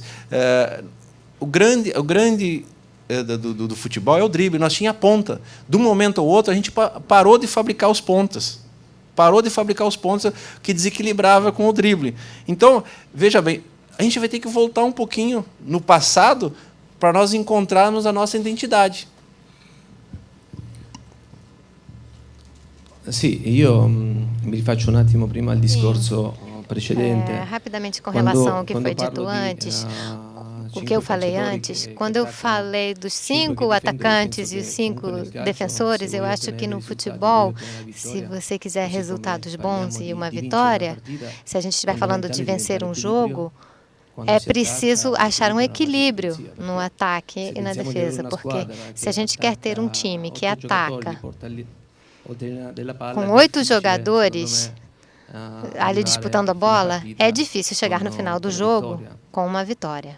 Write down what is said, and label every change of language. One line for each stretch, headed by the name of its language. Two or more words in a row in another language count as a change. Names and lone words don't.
Portuguese: O grande do futebol é o drible. Nós tínhamos a ponta. De um momento ao outro, a gente parou de fabricar os pontas. Parou de fabricar os pontos que desequilibrava com o drible. Então, veja bem, a gente vai ter que voltar um pouquinho no passado para nós encontrarmos a nossa identidade.
Italian: Sì, io mi rifaccio un attimo prima al discorso precedente.
Portuguese: Rapidamente com relação ao que foi dito antes. O que eu falei antes, quando eu falei dos 5 atacantes e os 5 defensores, eu acho que no futebol, se você quiser resultados bons e uma vitória, se a gente estiver falando de vencer um jogo, é preciso achar um equilíbrio no ataque e na defesa, porque se a gente quer ter um time que ataca com 8 jogadores ali disputando a bola, é difícil chegar no final do jogo com uma vitória.